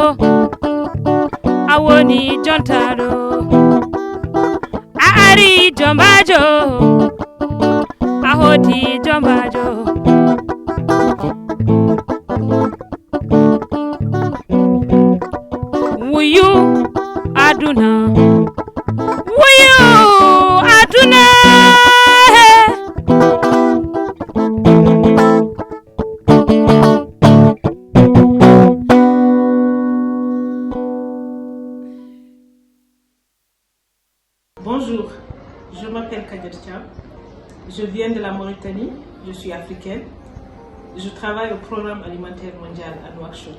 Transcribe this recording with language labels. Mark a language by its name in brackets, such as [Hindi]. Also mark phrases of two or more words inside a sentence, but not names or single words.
[Fula] awoni jontado a ari jombajo a hoti jombajo wuyu aduna wuyu aduna [French] Bonjour, je m'appelle Kader Thiam, je viens de la Mauritanie, je suis africaine, je travaille au programme alimentaire mondial à Nouakchott.